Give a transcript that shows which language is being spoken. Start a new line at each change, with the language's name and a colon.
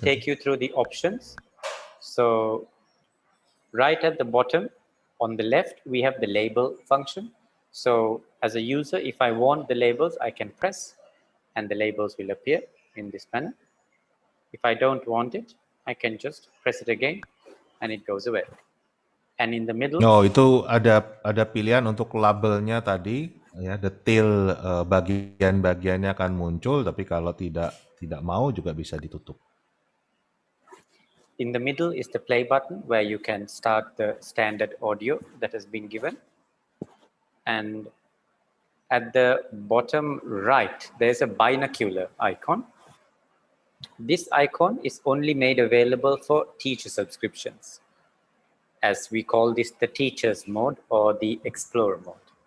English: take you through the options. So right at the bottom on the left, we have the label function. So as a user, if I want the labels, I can press and the labels will appear in this panel. If I don't want it, I can just press it again and it goes away. And in the middle,
Indonesian: Oh, itu ada pilihan untuk labelnya tadi ya, detail bagian-bagiannya akan muncul, tapi kalau tidak mau juga bisa ditutup.
English: in the middle is the play button where you can start the standard audio that has been given. And at the bottom right, there's a binocular icon. This icon is only made available for teacher subscriptions, as we call this the teacher's mode or the explorer mode.